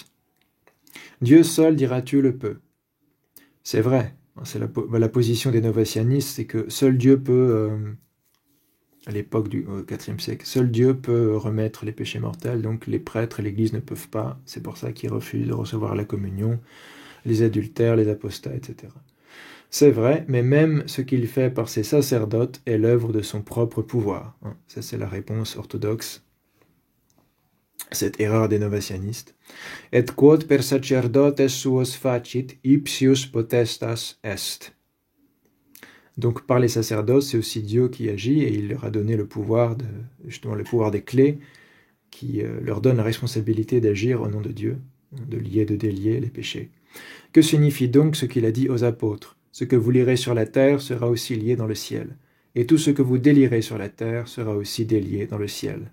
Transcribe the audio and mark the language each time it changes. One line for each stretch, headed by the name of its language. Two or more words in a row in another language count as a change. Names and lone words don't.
French: Dieu seul, diras-tu, le peut. C'est vrai, c'est la position des novationnistes, c'est que seul Dieu peut, à l'époque du IVe siècle, seul Dieu peut remettre les péchés mortels, donc les prêtres et l'Église ne peuvent pas, c'est pour ça qu'ils refusent de recevoir la communion, les adultères, les apostats, etc. C'est vrai, mais même ce qu'il fait par ses sacerdotes est l'œuvre de son propre pouvoir. Ça, c'est la réponse orthodoxe, cette erreur des novationnistes.
Latin: Et quod per sacerdotes suos facit, ipsius potestas est.
French: Donc, par les sacerdotes, c'est aussi Dieu qui agit et il leur a donné le pouvoir, justement le pouvoir des clés, qui leur donne la responsabilité d'agir au nom de Dieu, de lier, de délier les péchés. Que signifie donc ce qu'il a dit aux apôtres ? Ce que vous lirez sur la terre sera aussi lié dans le ciel, et tout ce que vous délierez sur la terre sera aussi délié dans le ciel.